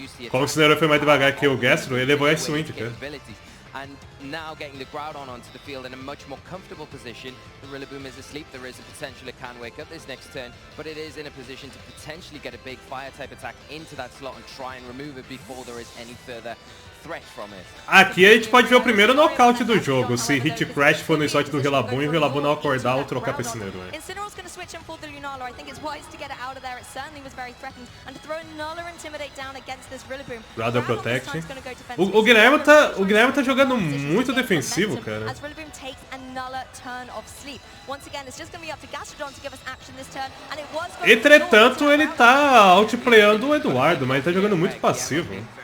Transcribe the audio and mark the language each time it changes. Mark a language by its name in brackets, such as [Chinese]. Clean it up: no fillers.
[Portuguese] Como o Incineroar foi mais devagar que o Gastro, ele levou a swing, cara. [English] And now getting the Groudon onto the field in a much more comfortable position. The Rillaboom is asleep. There is a potential it can wake up this next turn, but it is in a position to potentially get a big Fire-type attack into that slot and try and remove it before there is any further threat from it. [Portuguese] Aqui a gente pode ver o primeiro nocaute do jogo, se Hit Crash for no slot do Rillaboom e o Rillaboom não acordar ou trocar pra Incineroar. [English] Incineroar's going to switch in for the Lunala. I think it's wise to get it out of there. It certainly was very threatened, and to throw another Intimidate down against this Rillaboom. Rather Protect. [Portuguese] O Guilherme tá jogando muito defensivo, cara. [English] As Rillaboom takes another turn of sleep. Once again, it's just going to be up to Gastrodon to give us action this turn, and it was. [Portuguese] Entretanto, ele tá outplayando o Eduardo, mas ele tá jogando muito passivo.